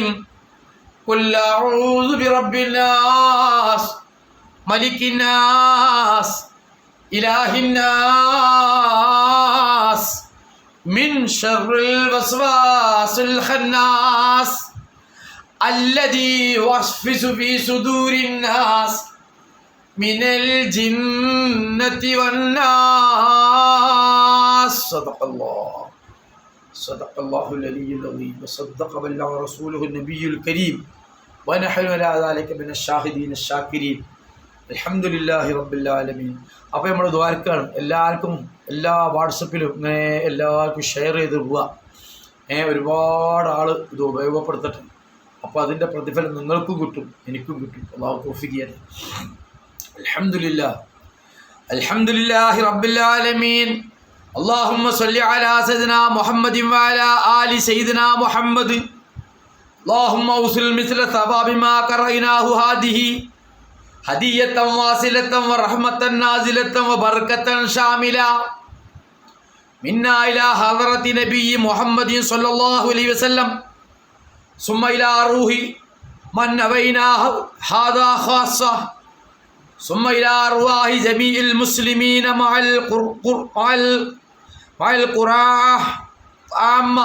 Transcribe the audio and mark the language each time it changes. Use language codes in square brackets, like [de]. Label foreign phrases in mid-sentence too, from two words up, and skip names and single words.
[ar] قل أعوذ برب الناس ملك الناس إله الناس من شر الوسواس الخناس الذي يوسوس في صدور الناس من الجنة والناس. صدق الله العلي العظيم وصدق بلغ رسوله النبي الكريم ونحن على ذلك من الشاهدين الشاكرين الحمد لله رب العالمين. [ml] അപ്പോൾ നമ്മൾ ദ്വാരക്കാണ് എല്ലാവർക്കും എല്ലാ വാട്സപ്പിലും ഇങ്ങനെ എല്ലാവർക്കും ഷെയർ ചെയ്ത് പോവുക. ഒരുപാട് ആൾ ഇത് ഉപയോഗപ്പെടുത്തട്ടെ. അപ്പോൾ അതിൻ്റെ പ്രതിഫലം നിങ്ങൾക്കും കിട്ടും, എനിക്കും കിട്ടും. അല്ലാഹു തൗഫീഖ് ചെയ്യട്ടെ. [ar] الحمد لله رب العالمين. اللهم صل على سيدنا محمد وعلى آل سيدنا محمد. اللهم اوصل مثل ثواب ما قرأناه هذه هدية واصلة ورحمة نازلة وبركة شاملة منا إلى حضرة نبي محمد صلى الله عليه وسلم ثم إلى روح من نويناه هذا خاصة ثم إلى أرواح جميع المسلمين مع القراء عامة.